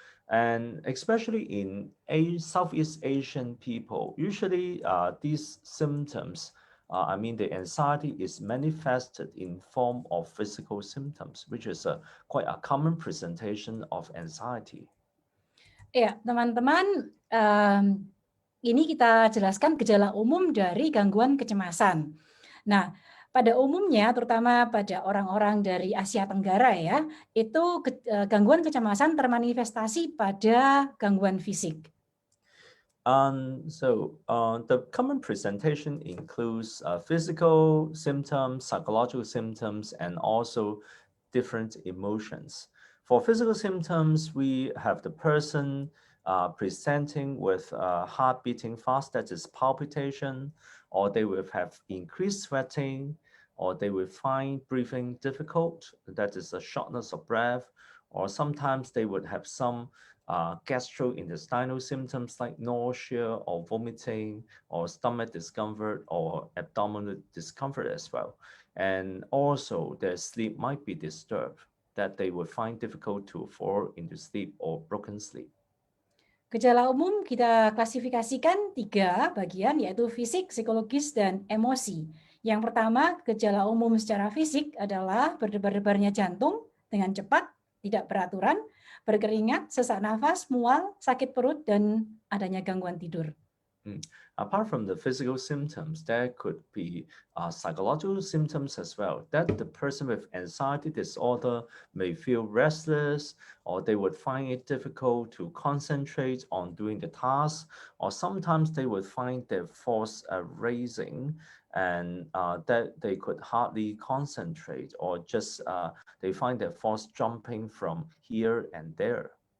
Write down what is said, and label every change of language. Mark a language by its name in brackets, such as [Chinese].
[English] And especially in Southeast Asian people, usually these symptoms, I mean, the anxiety is manifested in form of physical symptoms, which is quite a common presentation of anxiety. [Indonesian] Ya, teman-teman, ini kita jelaskan gejala umum dari gangguan kecemasan. Nah, pada umumnya, terutama pada orang-orang dari Asia Tenggara ya, itu gangguan kecemasan termanifestasi pada gangguan fisik. [English] The common presentation includes physical symptoms, psychological symptoms, and also different emotions. For physical symptoms, we have the person presenting with heart beating fast, that is palpitation, or they will have increased sweating, or they will find breathing difficult, that is a shortness of breath, or sometimes they would have some gastrointestinal symptoms like nausea or vomiting or stomach discomfort or abdominal discomfort as well. And also their sleep might be disturbed, that they would find difficult to fall into sleep or broken sleep. [Indonesian] Gejala umum kita klasifikasikan 3 bagian, yaitu fisik, psikologis, dan emosi. Yang pertama, gejala umum secara fisik adalah berdebar-debarnya jantung dengan cepat, tidak beraturan, berkeringat, sesak nafas, mual, sakit perut, dan adanya gangguan tidur. [English] Apart from the physical symptoms, there could be psychological symptoms as well, that the person with anxiety disorder may feel restless, or they would find it difficult to concentrate on doing the task, or sometimes they would find their thoughts raising, and that they could hardly concentrate, or just they find their thoughts jumping from here and there.